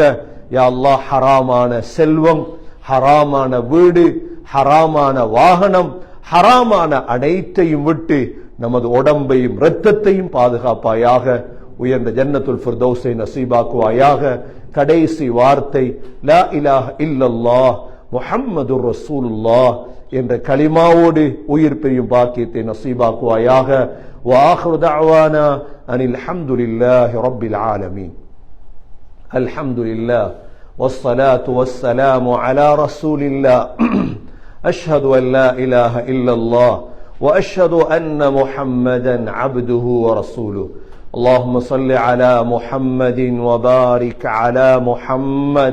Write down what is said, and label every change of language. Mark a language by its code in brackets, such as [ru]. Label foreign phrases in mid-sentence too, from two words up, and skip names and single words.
[ar] يا الله, [ta] ஹராமான செல்வம், ஹராமான வீடு, ஹராமான வாகனம், ஹராமான அனைத்தையும் விட்டு நமது உடம்பையும் இரத்தத்தையும் பாதுகாப்பாயாக. உயர்ந்த ஜன்னத்துல் ஃபிர்தௌஸை நசீபாக்குவாயாக. கடைசி வார்த்தை [ar] لا إله إلا الله محمد رسول الله [ta] என்ற கலிமாவோடு உயிர் பிரியும் பாக்கியத்தை நசீபாக்குவாயாக. [ar] وآخر دعوانا أن الحمد لله رب العالمين. الحمد لله والصلاة والسلام على رسول الله أشهد أن لا إله إلا الله وأشهد أن محمدا عبده ورسوله اللهم صل على محمد وبارك على محمد